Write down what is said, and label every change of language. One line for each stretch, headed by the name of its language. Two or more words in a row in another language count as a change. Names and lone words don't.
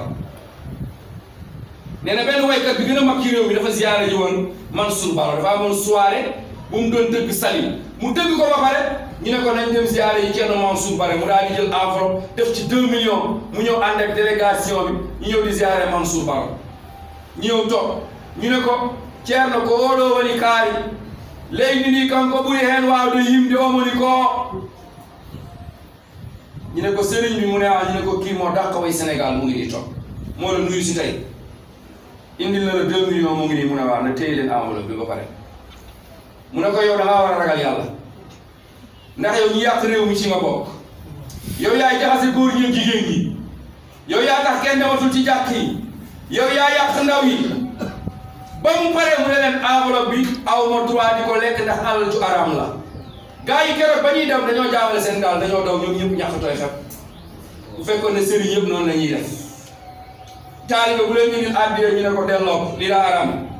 Wolof: nee na benn woykat bi gën a mag ci réew mi dafa ziyaara ji woon Mansour Bara dafa amoon soirée bu mu doon tëgg Saly mu tëgg ko ba pare ñu ne ko nañ dem ziyaara yi Thierno Mansour Bara mu daal di jël enveloppe def ci 2 millions mu ñëw ànd ak délégation bi ñu ñëw di ziyaare Mansour Bara ñu ñëw toog ñu ne ko Thierno
Fula: ko oɗo woni kaari leydi ndi kanko ɓuri heen waawde yimde omoni ko
Wolof: ñu ne ko sëriñ bi mu ne ñu ne ko kii moo dàq way Sénégal mu ngi nii toog moo la nuyu si tey indil na la 2 millions mu ngi nii mu ne waaw na téye leen enveloppe bi ba pare mu ne ko yow da ngaa war a ragal yàlla ndax yow ñu yàq réew mi ci nga bokk yow yaay jaxase góor ñi ak jigéen ñi yow yaa tax kenn dematul ci jàkk yi yow yaa yàq ndaw yi ba mu paree mu ne leen enveloppe bi aw ma droit di ko lekk ndax alal ju araam la gars yi keroog ba ñuy dem dañoo jaawale seen gaal dañoo daw ñoom ñëpp ñàkk tooy xep bu fekkoon ne sëriñ yëpp noonu la ñuy def taalibe bu leen indil àddiya ñu ne ko delloo ko lii la araam